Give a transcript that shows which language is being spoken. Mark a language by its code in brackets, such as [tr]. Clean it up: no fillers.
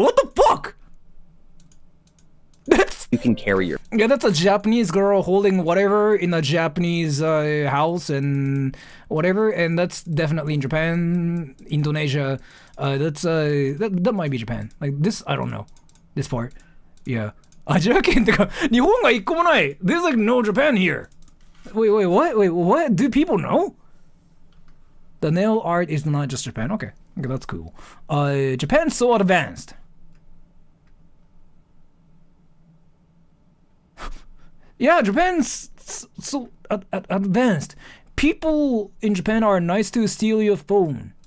[en] What the fuck? That's you can carry your that's a Japanese girl holding whatever in a Japanese house and whatever, and that's definitely in Japan, Indonesia. That might be Japan. Like this, I don't know. This part, yeah. [ja] アジア圏ってか日本が一個もない。 [en] There's like no Japan here. Wait, what? Wait, what? Do people know? The nail art is not just Japan. Okay, that's cool. Japan's so advanced. Yeah, Japan's so advanced. People in Japan are nice to steal your phone.